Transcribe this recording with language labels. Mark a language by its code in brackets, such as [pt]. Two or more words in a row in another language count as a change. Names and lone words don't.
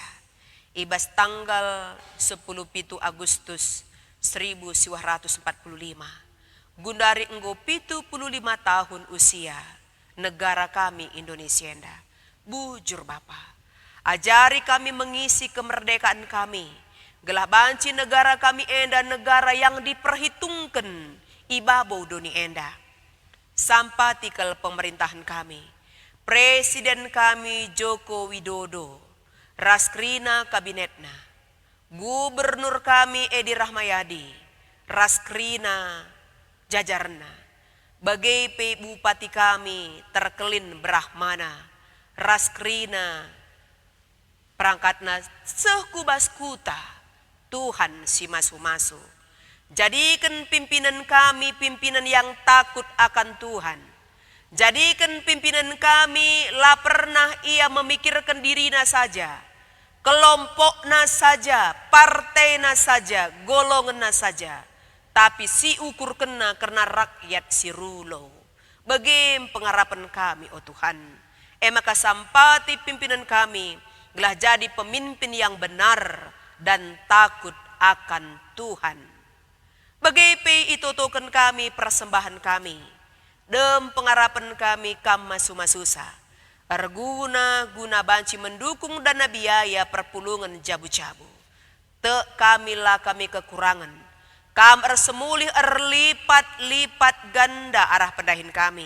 [btx] Ibas tanggal 10 Agustus 1945. [id] Gundari enggo 75 tahun usia negara kami Indonesia. [btx] Bujur Bapa, [id] ajari kami mengisi kemerdekaan kami. [btx] Gelah banci negara kami enda [id] negara yang diperhitungkan [btx] ibabau doni enda. [id] Sampati ke pemerintahan kami. Presiden kami Joko Widodo, [btx] Raskrina kabinetna. Gubernur kami Edi Rahmayadi, Raskrina jajarna. Bagai bupati kami Terkelin Brahmana, Raskrina perangkatna sekubas kuta. Tuhan si masu-masu. [id] Jadikan pimpinan kami pimpinan yang takut akan Tuhan. Jadikan pimpinan kami la pernah ia memikirkan dirinya saja. Kelompokna saja, partainya saja, golongannya saja. [btx] Tapi si ukur kena [id] karena rakyat [btx] si rulo. [id] Bagaimana pengharapan kami oh Tuhan. Maka sampati pimpinan kami gelah jadi pemimpin yang benar dan takut akan Tuhan. [btx] Bagai itu token kami persembahan kami. Dem pengharapan kami masu-masusa. Guna banci [id] mendukung dana biaya [btx] perpulungan jabu-jabu. Te kamilah kami kekurangan. Kamar semulih lipat ganda arah pendahin kami.